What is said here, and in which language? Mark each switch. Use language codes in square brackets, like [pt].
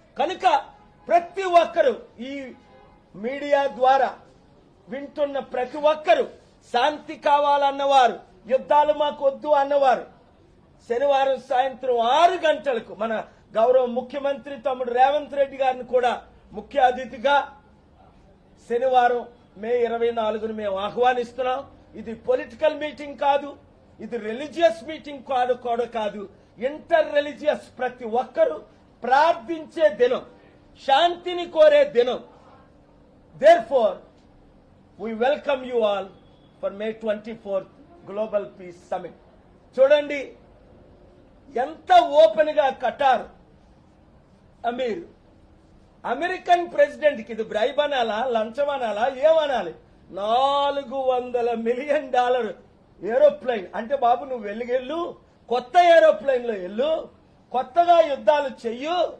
[te] కనుక ప్రతి ఒక్కరు, ఈ మీడియా ద్వారా వింటున్న ప్రతి ఒక్కరు, శాంతి కావాలన్నవారు, యుద్ధాలు మాకు వద్దు అన్నవారు, శనివారం సాయంత్రం 6 గంటలకు మన గౌరవ ముఖ్యమంత్రి తమ్ముడు రేవంత్ రెడ్డి గారిని కూడా ముఖ్య అతిథిగా శనివారం May 24ను మేము ఆహ్వానిస్తున్నాం. ఇది పొలిటికల్ మీటింగ్ కాదు, ఇది రిలీజియస్ మీటింగ్ కాదు, ఇంటర్ రిలీజియస్. ప్రతి ఒక్కరూ ప్రార్థించే దినం, శాంతిని కోరే దినం. [en] Therefore, we welcome you all for May 24th Global Peace Summit. [te] చూడండి ఎంత ఓపెన్ గా ఖటార్ అమీర్ అమెరికన్ ప్రెసిడెంట్ కి ఇది బ్రైబ్ అనాలా, లంచం అనాలా, ఏమనాలి? $400 మిలియన్ ఏరోప్లైన్ అంటే, బాబు నువ్వు వెళ్ళు, కొత్త ఏరోప్లైన్ లో వెళ్ళు, కొత్తగా యుద్ధాలు చెయ్యు.